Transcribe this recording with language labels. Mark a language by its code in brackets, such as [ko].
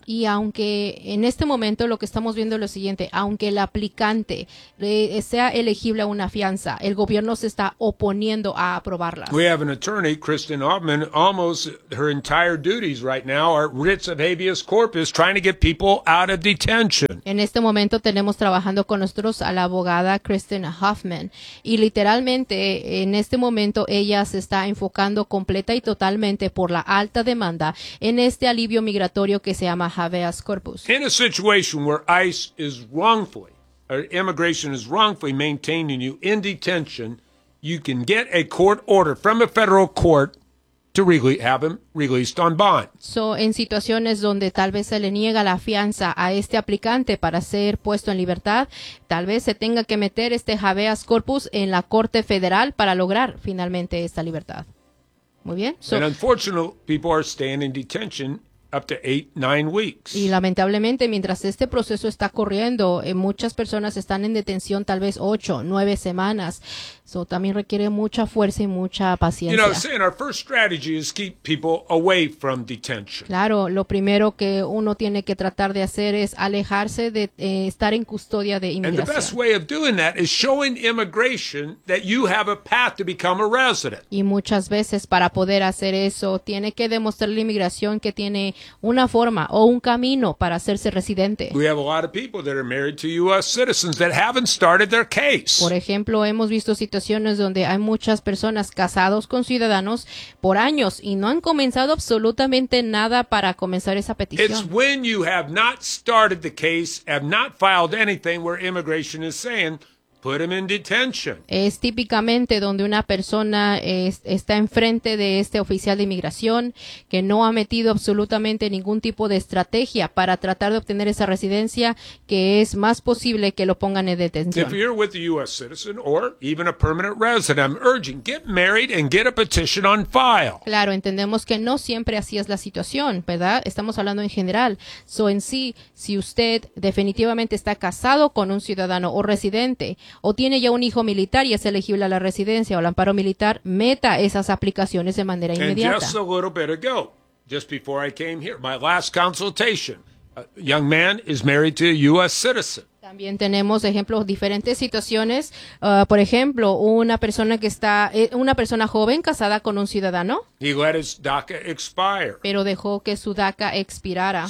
[es] Y aunque en este momento lo que estamos viendo es lo siguiente, aunque el aplicante sea elegible a una fianza, el gobierno se está oponiendo a aprobarlas. [en] We have an attorney, Kristen Altman, almost her entire duties right now are writs of habeas corpus trying to get people out of detention. [es] En este momento tenemos trabajando con nosotros a la abogada Kristen Hoffman y literalmente en este momento ella se está enfocando completa y totalmente por la alta demanda en este alivio migratorio que se llama habeas corpus. [en] In a situation where ICE is wrongfully, or immigration is wrongfully maintaining you in detention, you can get a court order from a federal court to really have him released on bond. [es] So, en situaciones donde tal vez se le niega la fianza a este aplicante para ser puesto en libertad, tal vez se tenga que meter este habeas corpus en la corte federal para lograr finalmente esta libertad. Muy bien. [en] So, and unfortunately, people are staying in detention up to 8-9 weeks. [es] Y lamentablemente, mientras este proceso está corriendo, muchas personas están en detención tal vez 8-9 semanas. So, también requiere mucha fuerza y mucha paciencia. [en] You know, saying our first strategy is keep people away from detention. [es] Claro, lo primero que uno tiene que tratar de hacer es alejarse de estar en custodia de inmigración. [en] And the best way of doing that is showing immigration that you have a path to become a resident. [es] Y muchas veces para poder hacer eso, tiene que demostrarle a inmigración que tiene una forma o un camino para hacerse residente. [en] We have a lot of people that are married to U.S. citizens that haven't started their case. [es] Por ejemplo, hemos visto situaciones donde hay muchas personas casados con ciudadanos por años y no han comenzado absolutamente nada para comenzar esa petición. [en] It's when you have not started the case, have not filed anything where immigration is saying, put him in detention. [es] Es típicamente donde una persona está enfrente de este oficial de inmigración que no ha metido absolutamente ningún tipo de estrategia para tratar de obtener esa residencia, que es más posible que lo pongan en detención. [en] If you're with a U.S. citizen or even a permanent resident, I'm urging, get married and get a petition on file. [es] Claro, entendemos que no siempre así es la situación, ¿verdad? Estamos hablando en general. So, en sí, si usted definitivamente está casado con un ciudadano o residente, o tiene ya un hijo militar y es elegible a la residencia o al amparo militar, meta esas aplicaciones de manera inmediata. [en] And just a little bit ago, just before I came here, my last consultation, a young man is married to a U.S. citizen. [es] También tenemos ejemplos diferentes situaciones. Por ejemplo, una persona joven casada con un ciudadano. [en] He let his DACA expire. [es] Pero dejó que su DACA expirara.